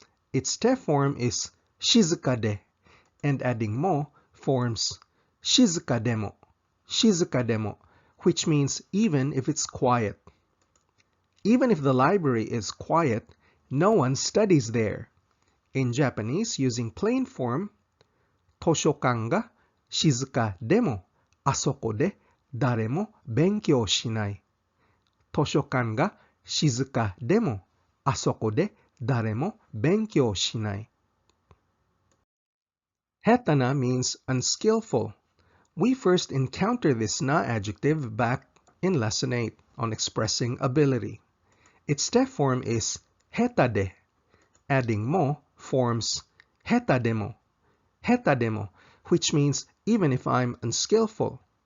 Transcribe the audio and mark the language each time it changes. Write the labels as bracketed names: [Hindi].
[English] Its te form is shizuka de, and adding mo forms shizuka demo, which means even if it's quiet. Even if the library is quiet, no one studies there. In Japanese, using plain form, [Japanese] 図書館が静かでもあそこで誰も勉強しない。図書館が静かでもあそこで誰も勉強しない。 [English] Hetana means unskillful. We first encounter this na-adjective back in lesson 8 on expressing ability. Its te form is heta de. Adding mo forms heta demo, which means even if I'm unskillful.